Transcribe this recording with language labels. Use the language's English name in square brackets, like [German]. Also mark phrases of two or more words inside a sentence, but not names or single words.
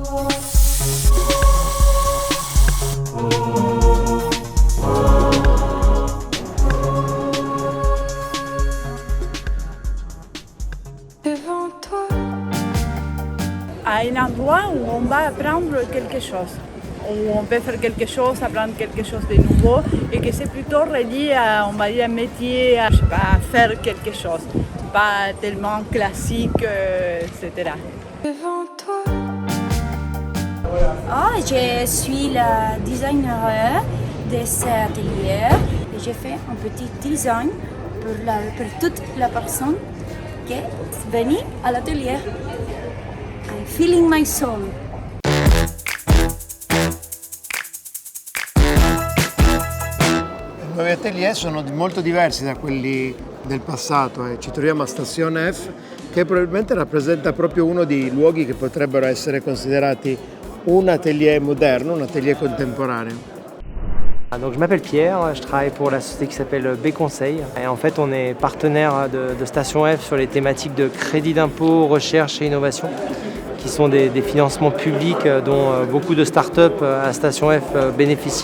[French] À un endroit où on va apprendre quelque chose, où on peut faire quelque chose, apprendre quelque chose de nouveau et que c'est plutôt relié à, on va dire, un métier, à faire quelque chose, pas tellement classique, etc. Devant toi. Je suis la designer de cet atelier et j'ai fait un petit design pour toute la personne qui est venue à l'atelier. [English] I'm feeling my soul. [Italian] I nuovi atelier sono molto diversi da quelli del passato e ci troviamo a Station F che probabilmente rappresenta proprio uno dei luoghi che potrebbero essere considerati un atelier moderno, un atelier contemporaneo. [French] Donc, je m'appelle Pierre, je travaille pour la société qui s'appelle B Conseil. Et en fait, on est partenaire de Station F sur les thématiques de crédit d'impôt, recherche et innovation, qui sont des financements publics dont beaucoup de startups à Station F bénéficient.